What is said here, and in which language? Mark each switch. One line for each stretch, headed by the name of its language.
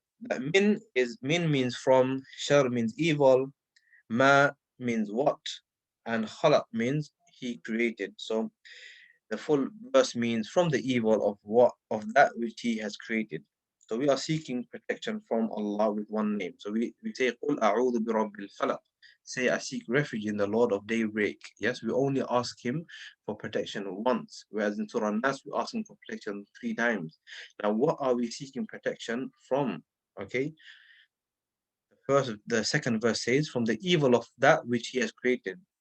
English: That min means from, shar means evil, ma means what, and khalaq means he created. So the full verse means from the evil of that which he has created. So we are seeking protection from Allah with one name. So we say
Arabic: قُلْ أَعُوذُ بِرَبِّ الْفَلَقِ.
English: Say I seek refuge in the Lord of daybreak. Yes, we only ask him for protection once, whereas in Surah Nas we ask him for protection three times. Now what are we seeking protection from? Okay, the second verse says from the evil of that which he has created.